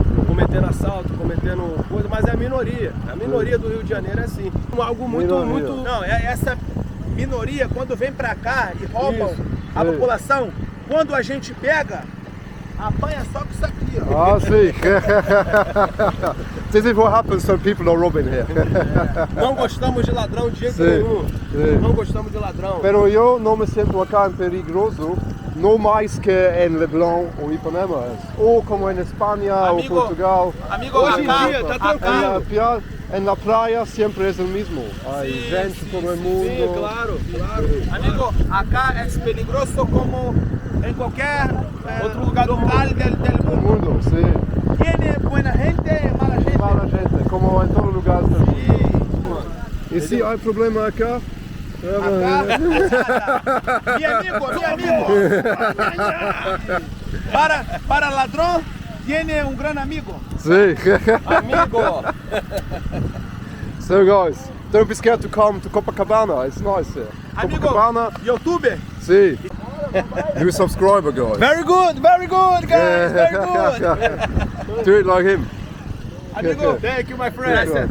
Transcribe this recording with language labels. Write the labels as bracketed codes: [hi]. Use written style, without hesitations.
[pt] cometendo assalto, cometendo coisa, mas é a minoria. A minoria do Rio de Janeiro é assim. Algo muito. Não, essa minoria, quando vem pra cá e roubam a população, quando a gente pega, apanha só com isso aqui, ó. Ah, sim. [en] This is what happens when people are robbing here. [pt] Não gostamos de ladrão de jeito nenhum. Não gostamos de ladrão. [es] Pero yo no me siento acá en peligroso, no más que en Leblon o Ipanema, o como en España o Portugal. [pt] Amigo, hoje em dia tá tranquilo. [es] En la playa siempre es el mismo. Hay gente todo el mundo. Sí, claro. Amigo, acá es peligroso como en cualquier otro lugar del mundo. Sí. Tiene buena gente, mala gente. Mala gente, como en todos los lugares del mundo. ¿Y si hay problema acá? Acá, mi amigo. Para ladrón, tiene un gran amigo. Sí. Amigo. [en] So guys, don't be scared to come to Copacabana, it's nice here. [es] Amigo, Copacabana, YouTuber. [en] sí. New subscriber guys. Very good, guys. Very good. Do it like him. Amigo, thank you, my friend.